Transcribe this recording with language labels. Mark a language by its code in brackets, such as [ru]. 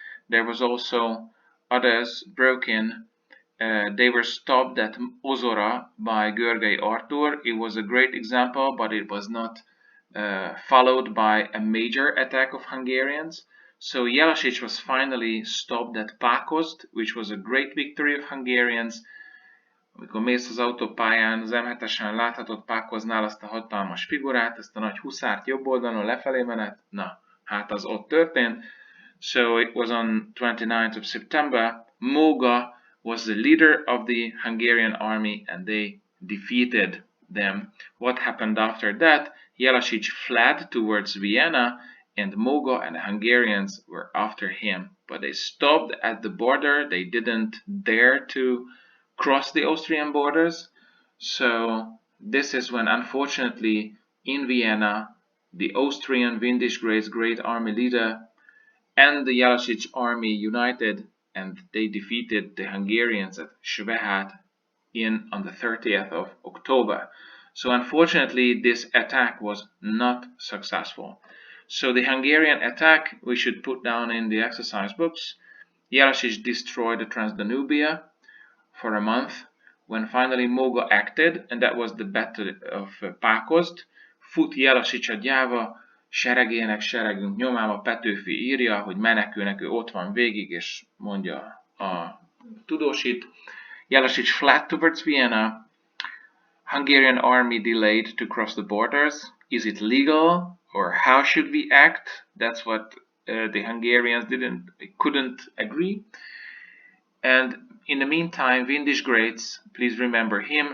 [en] There was also others broke in. They were stopped at Ozora by Görgei Artur. It was a great example, but it was not followed by a major attack of Hungarians. So Jelačić was finally stopped at Pákozd, which was a great victory of Hungarians. [hu] Amikor mész az autópályán, az M7-esen láthatod Pákoznál azt a hatalmas figurát, ezt a nagy huszárt jobb oldalon lefelé menet. Na, hát az ott történt. [en] So it was on 29th of September. Móga was the leader of the Hungarian army, and they defeated them. What happened after that? Jelačić fled towards Vienna, and Móga and the Hungarians were after him. But they stopped at the border. They didn't dare to cross the Austrian borders. So this is when, unfortunately, in Vienna, the Austrian Windischgrade's great army leader and the Jelačić army united, and they defeated the Hungarians at Švehat on the 30th of October. So unfortunately, this attack was not successful. So the Hungarian attack we should put down in the exercise books. Jelačić destroyed the Transdanubia for a month, when finally Móga acted, and that was the Battle of Pákozd. [hu] Fut Jelačić a gyáva, seregének seregünk nyomába, Petőfi írja, hogy menekülnek, ő ott van végig, és mondja a tudósít. [en] Jelačić fled towards Vienna. Hungarian army delayed to cross the borders. Is it legal, or how should we act? That's what the Hungarians couldn't agree. And in the meantime, Windischgrades, please remember him.